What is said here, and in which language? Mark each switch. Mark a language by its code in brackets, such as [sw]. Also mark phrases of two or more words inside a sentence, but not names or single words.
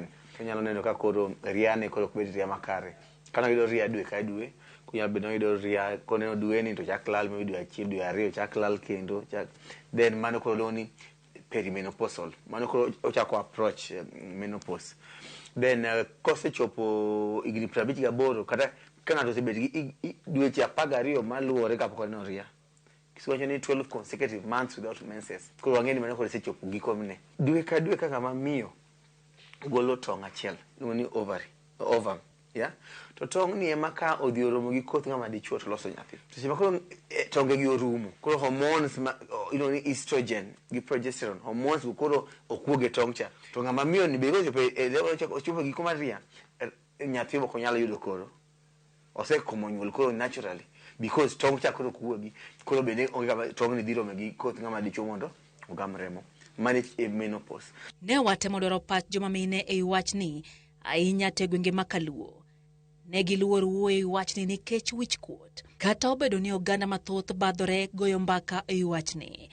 [luo] To nyalo neno ka koro riane koro bet ria makare. Kana yudo ria dwe ka dwe, kunyalo bedo yudo ria koneno dwe ni to chak lal mi dwe achiel dwe ariyo chak lal kendo then mano koro doni perimenopausal. Mano koro ochako [en] approach menopause. [luo] Then kosechopo higni 58 kata kana to sebet gi dweche 12 maluore kapok oneno ria. Kisiwacho ni [en] 12 consecutive months without menses. [luo] Koro wang'eni mano koro sechopo giko mne. Dwe ka dwe kaka mamiyo golo tong' achiel, ni ovum, yeah? To tong' ni ema ka odhi oromo gi koth ng'ama dichuo to loso nyathi. To sema koro tonge gi orumo. Koro hormones ni estrogen gi progesterone, hormones koro okuoge tong' cha. To ng'ama miyo ni bego ochopo giko mar ria, nyathi ok onyalo yudo koro. Osekomo nyuol koro [en] naturally because [luo] tong' cha koro kuogi. Koro bende tong' ni dhiro gi koth ng'ama dichuo mondo ogam remo. [en] Manage a menopause. [luo] Ne watemo dwaro pach joma mine e wach ni ahinya te gwenge makaluo. Ne giluor wuoyo e wach ni nikech wich kuot. Kata obedo ni oganda mathoth badhore goyo mbaka e wach ni.